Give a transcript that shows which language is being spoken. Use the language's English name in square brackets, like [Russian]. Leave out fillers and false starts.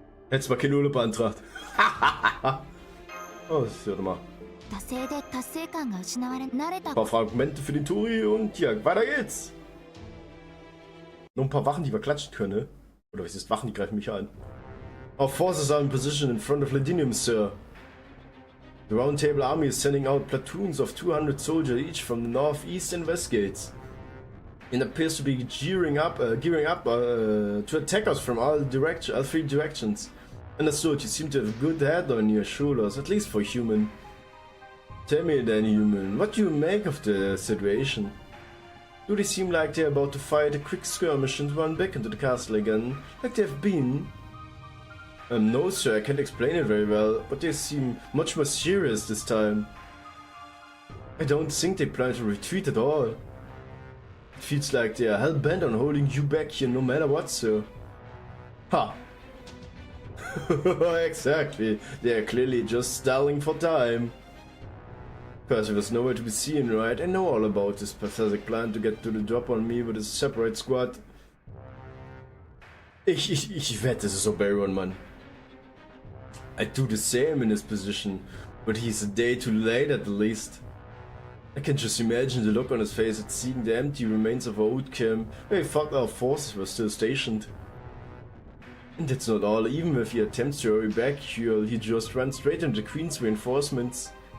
[German] Hättest mal keinen Urlaub beantragt. Oh, das ist ja mal. Ein paar Fragmente für den Tori und ja, weiter geht's. Noch ein paar Wachen, die wir klatschen können, ne? Oder was ist Wachen, die greifen mich an. [English] Our forces are in position in front of Ladinium, sir. The Round Table Army is sending out platoons of 200 soldiers each from the north, east and west gates. It appears to be gearing up to attack us from all 3 directions. Understood, you seem to have a good head on your shoulders, at least for human. Tell me then, human, what do you make of the situation? Do they seem like they're about to fight a quick skirmish and run back into the castle again, like they've been? No sir, I can't explain it very well, but they seem much more serious this time. I don't think they plan to retreat at all. It feels like they are hell-bent on holding you back here no matter what, sir. Ha! Exactly, they are clearly just stalling for time. Percy was nowhere to be seen, right? I know all about this pathetic plan to get to the drop on me with a separate squad. [German] Ich wette, es ist Oberon, Mann. [English] I'd do the same in his position, but he's a day too late at the least. I can just imagine the look on his face at seeing the empty remains of our old camp. Hey, fuck, our forces were still stationed. And that's not all. Even if he attempts to hurry back, he just runs straight into the Queen's reinforcements.